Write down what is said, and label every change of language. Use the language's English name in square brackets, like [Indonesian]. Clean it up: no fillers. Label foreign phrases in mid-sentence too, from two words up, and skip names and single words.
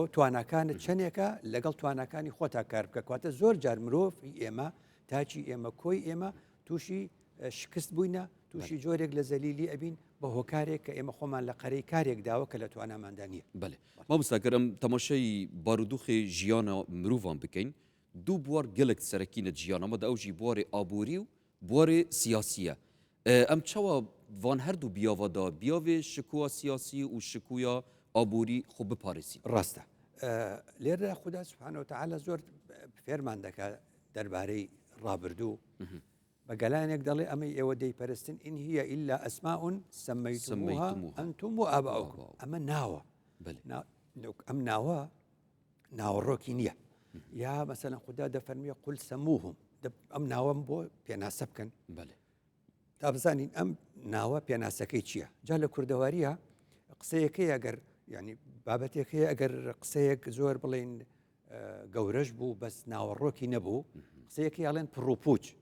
[Central Kurdish] تواناکانت چەندێکە لەگەڵ تواناکانی خۆتا کار بکە کاتە زۆر جار مرۆڤ ئێمە تاچی ئێمە کۆی ئێمە تووشی شکست بووینە تووشی جۆرێک لە زەلیلی ئەبین بە هۆکارێک کە ئێمە خۆمان لە قەرەی کارێک داوە کە لە تواناماندا نییە بەێ مامۆستاگەرم تەماشای بارودۆخی ژیانە مرۆڤان بکەین [Kurdish] دوو بوار gelek serekîne ciyana me de ew jî buwarê aborî û buwarê siyasî ye em çawa van her du biyava da biyavê şikuya siyasî û şikuya aborî xwe biparêsîn [Central Kurdish] ڕاستە لێرە خوددا سبحانه وتعالى زۆر فێرمان دەکات دەربارەی ڕابردوو بە گەلانێک دەڵێ ئەمەی ئێوە دەیپەرستن [Arabic] ئین هیە ئیلا ئەسماء سەمەیتموها ئەنتم وآباؤکم [Central Kurdish] ئەمە ناوە ئەم ناوە ناوەڕۆکی نییە یا مەسەلەن خوددا دەفەرمیە [Arabic] قل سەموهم [Central Kurdish] ئەم ناوەم بۆ پێناسە بکەن تا بزانین ئەم ناوە پێناسەکەی چییە جا لە کوردەواریە قسەیەکەی ئەگەر ینی بابەتێک هەیە ئەگەر قسەیەک زۆر بڵێن گەورەش بوو بەس ناوەڕۆکی نەبوو قسەیەکی ئاڵێن پڕوپوچ